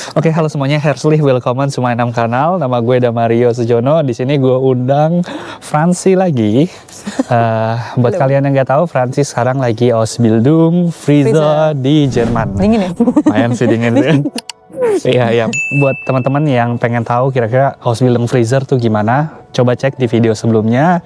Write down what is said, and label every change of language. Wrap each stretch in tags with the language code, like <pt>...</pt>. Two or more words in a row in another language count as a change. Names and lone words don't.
<id>Oke, halo semuanya,</id> <de>herzlich willkommen</de> <en>to my</en> <de>kanal.</de> <id>Nama gue Damario Sujono. Di sini gue undang Fransi lagi. Buat kalian yang nggak tahu, Fransi sekarang lagi</id> <de>Ausbildung Friese</de> <id>di Jerman. Dingin ya? Lumayan sih dingin sih. Iya. Buat teman-teman yang pengen tahu kira-kira</id> <de>Ausbildung Friese</de> <id>tuh gimana, coba cek di video sebelumnya.</id>